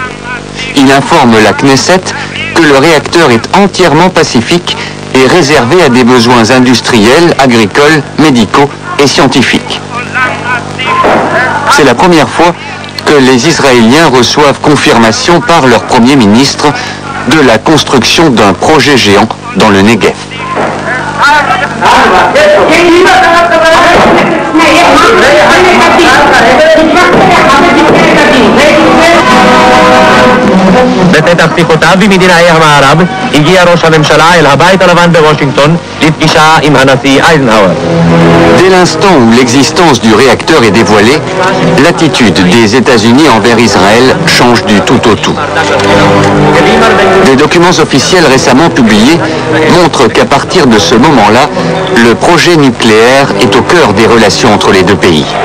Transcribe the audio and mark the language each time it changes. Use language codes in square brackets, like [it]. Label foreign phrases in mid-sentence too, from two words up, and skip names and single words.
[fr] Il informe la Knesset que le réacteur est entièrement pacifique et réservé à des besoins industriels, agricoles, médicaux et scientifiques. C'est la première fois que les Israéliens reçoivent confirmation par leur Premier ministre de la construction d'un projet géant dans le Negev. [he] בפתח שיחותיו במדינת המערב הגיע ראש הממשלה אל הבית הלבן בוושינגטון לפגישה עם הנשיא אייזנהאואר. [fr] Dès l'instant où l'existence du réacteur est dévoilée, l'attitude des États-Unis envers Israël change du tout au tout. Des documents officiels récemment publiés montrent qu'à partir de ce moment-là, le projet nucléaire est au cœur des relations entre les deux pays.